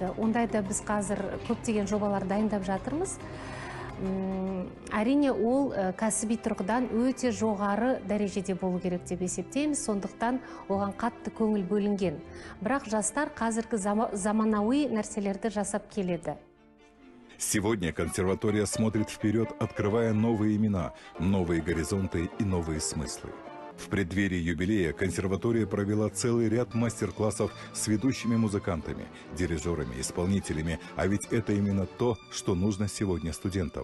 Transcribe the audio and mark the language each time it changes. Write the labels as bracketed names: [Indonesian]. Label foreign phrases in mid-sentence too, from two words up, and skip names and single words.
[Kazakh] Ондайда біз қазір көптеген жобалар дайындап жатырмыз. Әрине, ол кәсіби тұрғыдан өте жоғары дәрежеде болу керек деп есептейміз, сондықтан оған қатты көңіл бөлінген. Бірақ жастар қазіргі заманауи нәрселерді жасап келеді. [Russian] Сегодня консерватория смотрит вперед, открывая новые имена, новые горизонты и новые смыслы. В преддверии юбилея консерватория провела целый ряд мастер-классов с ведущими музыкантами, дирижерами, исполнителями, а ведь это именно то, что нужно сегодня студентам.